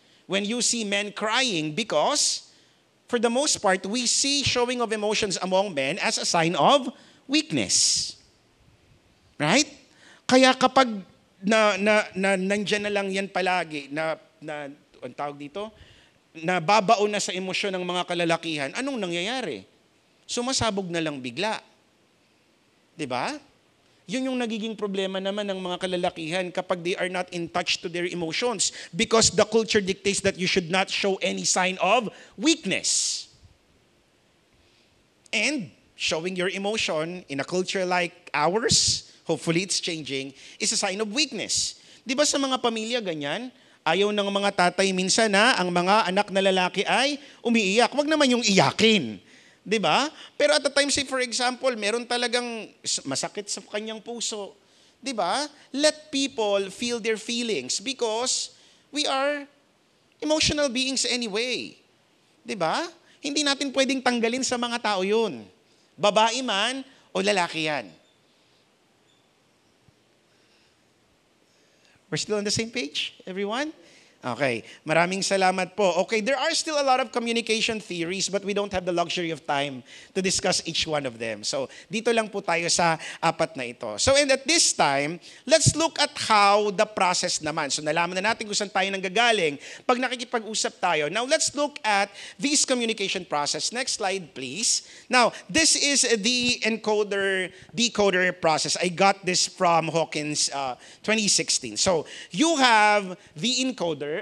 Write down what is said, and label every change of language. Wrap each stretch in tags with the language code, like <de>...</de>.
<en>When you see men crying because, for the most part, we see showing of emotions among men as a sign of weakness. Right?</en> <tl>Kaya kapag nandyan na lang yan palagi, ang tawag dito, nababaon na sa emosyon ng mga kalalakihan, anong nangyayari? Sumasabog na lang bigla. Diba? Yun yung nagiging problema naman ng mga kalalakihan kapag</tl> <en>they are not in touch to their emotions because the culture dictates that you should not show any sign of weakness. And showing your emotion in a culture like ours, hopefully it's changing, is a sign of weakness.</en> <tl>Di ba sa mga pamilya ganyan? Ayaw ng mga tatay minsan na ang mga anak na lalaki ay umiiyak. Huwag naman yung iyakin. Di ba? Pero</tl> <en>at the time, say for example,</en> <tl>meron talagang masakit sa kanyang puso. Di ba?</tl> <en>Let people feel their feelings because we are emotional beings anyway.</en> <tl>Di ba? Hindi natin pwedeng tanggalin sa mga tao yun. Babae man o lalaki yan.</tl> <en>We're still on the same page, everyone? Okay,</en> <tl>maraming salamat po.</tl> <en>Okay, there are still a lot of communication theories but we don't have the luxury of time to discuss each one of them.</en> <tl>So, dito lang po tayo sa apat na ito.</tl> <en>So, and at this time, let's look at how the process naman.</en> <tl>So, nalaman na natin kung saan tayo nanggagaling pag nakikipag-usap tayo.</tl> <en>Now, let's look at this communication process. Next slide, please. Now, this is the encoder-decoder process. I got this from Hawkins 2016. So, you have the encoder.</en>